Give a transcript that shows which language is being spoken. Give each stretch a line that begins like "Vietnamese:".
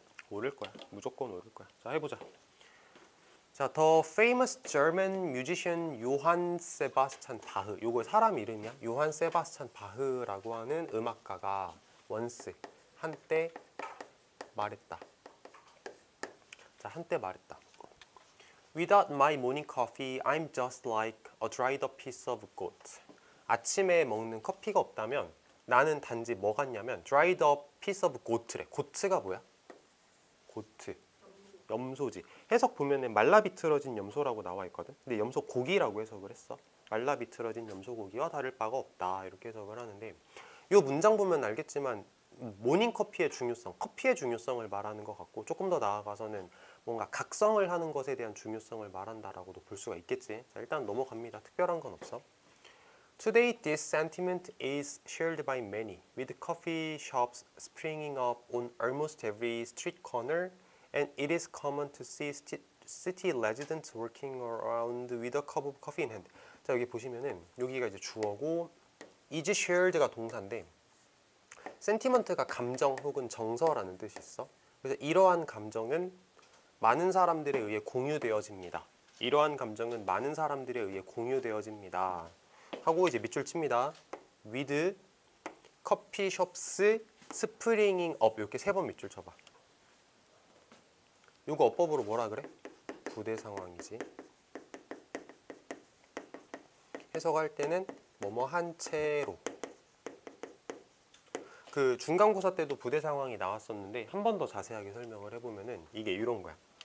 Korean: 오를 거야. 무조건 오를 거야. 자, 해보자. 자,
English: The famous German musician
Korean: 요한 세바스찬 바흐. 요거 사람 이름이야. 요한 세바스찬 바흐라고 하는 음악가가 once 한때 말했다. 자, 한때 말했다.
English: Without my morning coffee, I'm just like a dried up piece of goat.
Korean: 아침에 먹는 커피가 없다면 나는 단지 뭐 같냐면
English: dried up piece of goat
Korean: 래. 고트가 뭐야? 고트. 염소지. 해석 보면은 말라 비틀어진 염소라고 나와 있거든. 근데 염소 고기라고 해석을 했어. 말라 비틀어진 염소 고기와 다를 바가 없다. 이렇게 해석을 하는데 이 문장 보면 알겠지만 모닝 커피의 중요성, 커피의 중요성을 말하는 것 같고 조금 더 나아가서는 뭔가 각성을 하는 것에 대한 중요성을 말한다라고도 볼 수가 있겠지. 자, 일단 넘어갑니다. 특별한 건 없어.
English: Today, this sentiment is shared by many, with coffee shops springing up on almost every street corner, and it is common to see city residents walking around with a cup of coffee in hand.
Korean: 자, 여기 보시면은 여기가 이제 주어고 is shared가 동사인데 sentiment가 감정 혹은 정서라는 뜻이 있어. 그래서 이러한 감정은 많은 사람들에 의해 공유되어집니다. 이러한 감정은 많은 사람들에 의해 공유되어집니다. 하고 이제 밑줄 칩니다.
English: with coffee shops springing up
Korean: 이렇게 3번 밑줄 쳐봐. 이거 어법으로 뭐라 그래? 부대 상황이지. 해석할 때는 뭐뭐 한 채로. 그 중간고사 때도 부대 상황이 나왔었는데 한 번 더 자세하게 설명을 해보면은 이게 이런 거야.